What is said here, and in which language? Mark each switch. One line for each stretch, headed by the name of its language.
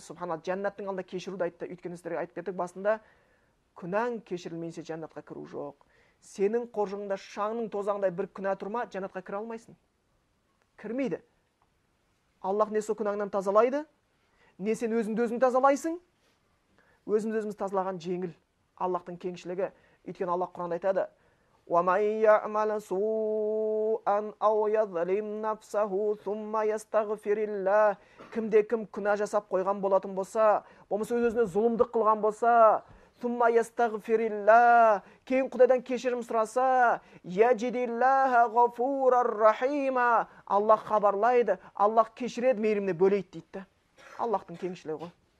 Kazakh: Субханалла, жәннаттың алдында кешіруді айтты. Өйткені сіздерге айтып кеттік басында, күнәң кешірілмесе жәннатқа кіру жоқ. Сенің қоржыңда шаңның тозағындай бір күнә тұрма, жәннатқа кіре алмайсың. Кірмейді. Аллах не сол күнәңнен тазалайды, не сен өзіңді өзің тазалайсың. Өзіміз тазалаған жеңіл. Аллахтың кеңшілігі. Өйткені Аллах Құранда айтады:
Arabic: وَمَنْ يَعْمَلَ سُوءًا أَوْ يَظْلِمْ نَفْسَهُ ثُمَّ يَسْتَغْفِرِ اللَّهِ.
Kazakh: Кімде-кім күнә жасап қойған болатын болса, болмаса өз-өзіне зұлымдық қылған болса,
Arabic: ثُمَّ يَسْتَغْفِرِ اللَّهِ,
Kazakh: кейін Құдайдан кешірім сұраса,
Arabic: يَجِدِ اللَّهَ غَفُورًا رَحِيمًا,
Kazakh: Аллах хабарлайды, Аллах кешіреді, мейіріміне бөлейді дейді. Аллахтың кеңшілігі ғой.